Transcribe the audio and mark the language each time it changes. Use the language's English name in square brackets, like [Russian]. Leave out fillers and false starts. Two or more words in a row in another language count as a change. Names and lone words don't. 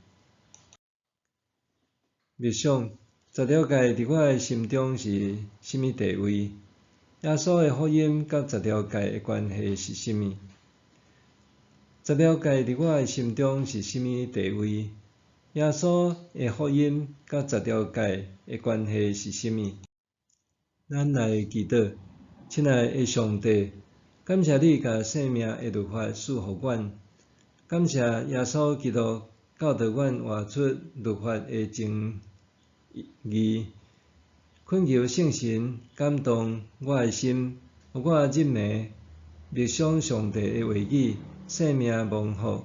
[Min Nan Chinese] 默想10条诫伫我的心中是甚物地位？耶稣的福音甲10条诫的关系是甚物？10条诫伫我的心中是甚物地位？耶稣的福音甲10条诫的关系是甚物？咱来祈祷，亲爱的上帝，感谢你甲生命的律法赐予阮，感谢耶稣基督教导阮活出律法的真义。恳求圣神感动我的心，互我日暝默想上帝的话语，生命蒙福。